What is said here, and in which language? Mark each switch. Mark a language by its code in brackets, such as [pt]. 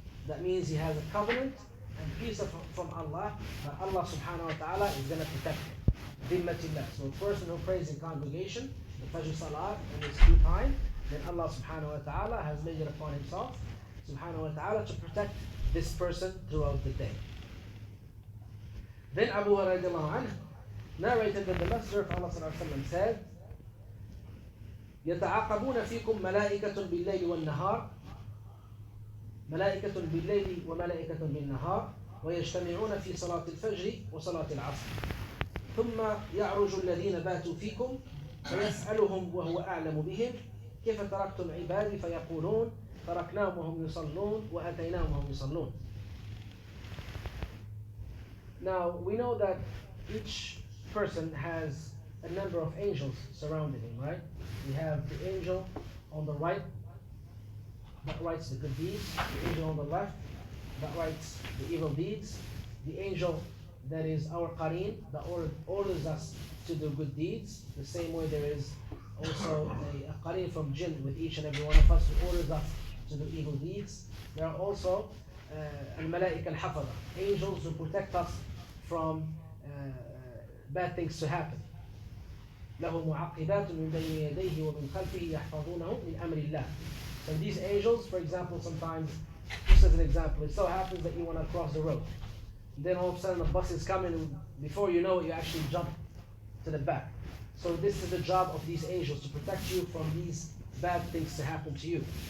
[en] That means he has a covenant and peace from Allah, that Allah subhanahu wa ta'ala is going to protect him. Dhimmatillah. So a person who prays in congregation, the Fajr Salah in its due time, then Allah subhanahu wa ta'ala has made it upon himself subhanahu wa ta'ala to protect this person throughout the day. Then Abu Hurairah narrated that the Messenger of Allah said, [ar] يتعاقبون فيكم ملائكة بالليل والنهار ملائكة بالليل وملائكة بالنهار ويجتمعون في صلاة الفجر وصلاة العصر ثم يعرج الذين باتوا فيكم فيسألهم وهو أعلم بهم كيف تركتم عبادي فيقولون تركناهم وهم يصلون وأتيناهم وهم يصلون. [en] Now we know that each person has a number of angels surrounding him, right? We have the angel on the right that writes the good deeds, the angel on the left that writes the evil deeds, the angel that is our qareen that orders us to do good deeds. The same way there is also a qareen from jinn with each and every one of us who orders us to do evil deeds. There are also al-malaika al-hafadha, angels who protect us from bad things to happen. [ar] له معقبات من بين يديه ومن خلفه يحفظونه من أمر الله. [en] So these angels, for example, sometimes, just as an example, it so happens that you want to cross the road. Then all of a sudden a bus is coming, and before you know it, you actually jump to the back. So this is the job of these angels, to protect you from these bad things to happen to you.